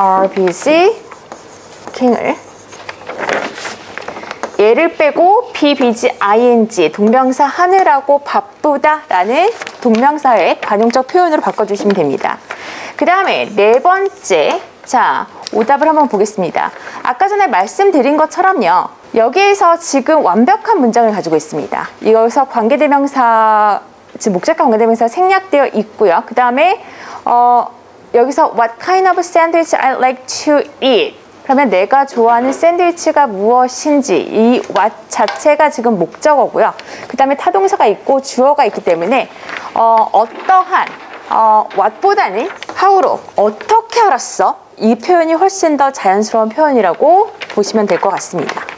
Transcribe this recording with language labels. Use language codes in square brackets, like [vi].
[ko] are busy 킹을 얘를 빼고 BBG, ING 동명사 하느라고 바쁘다 라는 동명사의 관용적 표현으로 바꿔주시면 됩니다. 그 다음에 네 번째, 자 오답을 한번 보겠습니다. 아까 전에 말씀드린 것처럼요. 여기에서 지금 완벽한 문장을 가지고 있습니다. 여기서 관계대명사, 지금 목적과 관계대명사 생략되어 있고요. [en] 그 다음에 여기서 What kind of sandwich I like to eat? [ko] 그러면 내가 좋아하는 샌드위치가 무엇인지 이 what 자체가 지금 목적어고요. 그 다음에 타동사가 있고 주어가 있기 때문에 어떠한 what보다는 how로 어떻게 알았어? 이 표현이 훨씬 더 자연스러운 표현이라고 보시면 될 것 같습니다.